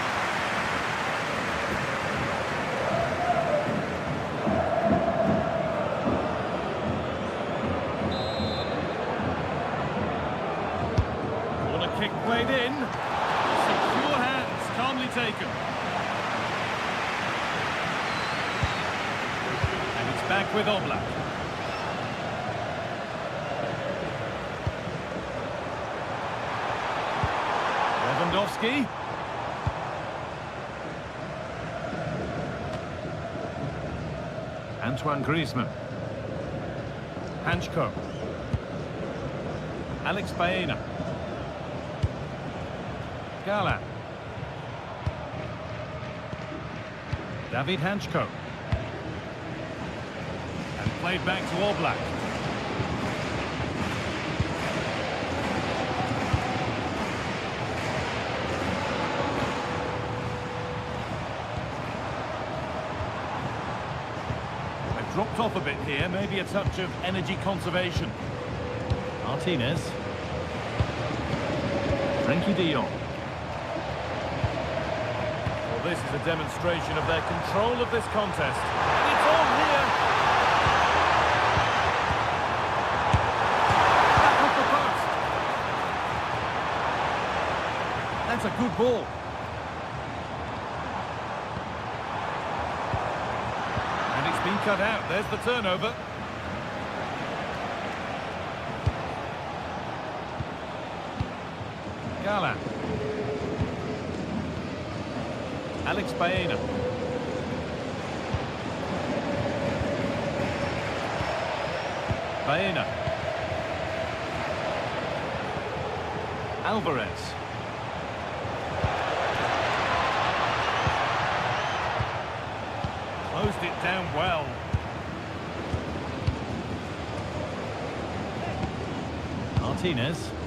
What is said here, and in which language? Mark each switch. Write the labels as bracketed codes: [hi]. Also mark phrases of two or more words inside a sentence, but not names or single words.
[en] Kick played in. Secure hands, calmly taken. And it's back with Oblak. Lewandowski. Antoine Griezmann. Hanchko. Alex Baena. Gala. David Hanchko. And played back to Oblak. They've dropped off a bit here, maybe a touch of energy conservation. Martinez. Frenkie de Jong. Well, this is a demonstration of their control of this contest. And it's on here. Back off the post. That's a good ball. And it's been cut out. There's the turnover. Gala. Alex Baena. Baena. Alvarez. Closed it down well. Martinez.